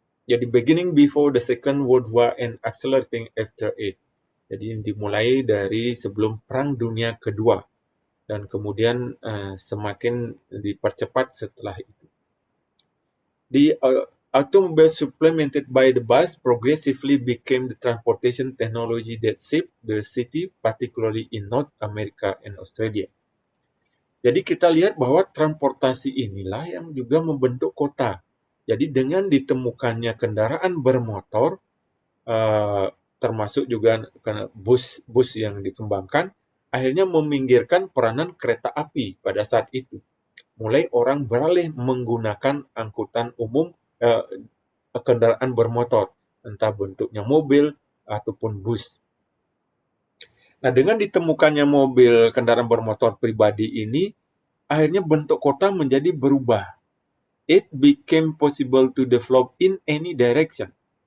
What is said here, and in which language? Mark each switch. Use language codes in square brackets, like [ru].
[en] Jadi beginning before the Second World War and accelerating after it. [id] Jadi dimulai dari sebelum Perang Dunia Kedua dan kemudian semakin dipercepat setelah itu. [en] The automobile supplemented by the bus progressively became the transportation technology that shaped the city, particularly in North America and Australia. [id] Jadi kita lihat bahwa transportasi inilah yang juga membentuk kota. Jadi dengan ditemukannya kendaraan bermotor, termasuk juga bus yang dikembangkan, akhirnya meminggirkan peranan kereta api pada saat itu. Mulai orang beralih menggunakan angkutan umum, kendaraan bermotor, entah bentuknya mobil ataupun bus. Nah, dengan ditemukannya mobil kendaraan bermotor pribadi ini, akhirnya bentuk kota menjadi berubah. [en] It became possible to develop in any direction.